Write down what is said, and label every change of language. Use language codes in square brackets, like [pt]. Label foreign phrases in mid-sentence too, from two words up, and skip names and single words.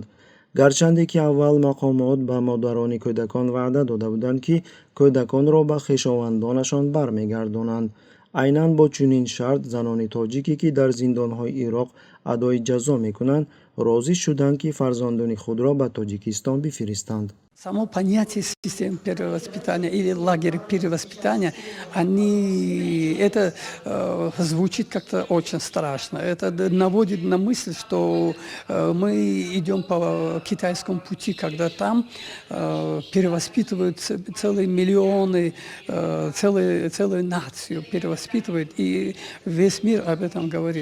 [tg] гарчанде ки аввал мақомот ба модарони кӯдакон ваъда дода буданд ки кӯдаконро ба хешовандонашон бармегардонанд. айнан бо чунин шарт занони тоҷике ки дар зиндонҳои Ироқ адои ҷазо мекунанд, розӣ шуданд ки фарзандони худро ба Тоҷикистон бифиристанд. [ru] Само понятие системы перевоспитания или лагеря перевоспитания, это звучит как-то очень страшно. Это наводит на мысль, что мы идем по китайскому пути, когда там перевоспитывают целые миллионы, целую нацию перевоспитывают, и весь мир об этом говорит.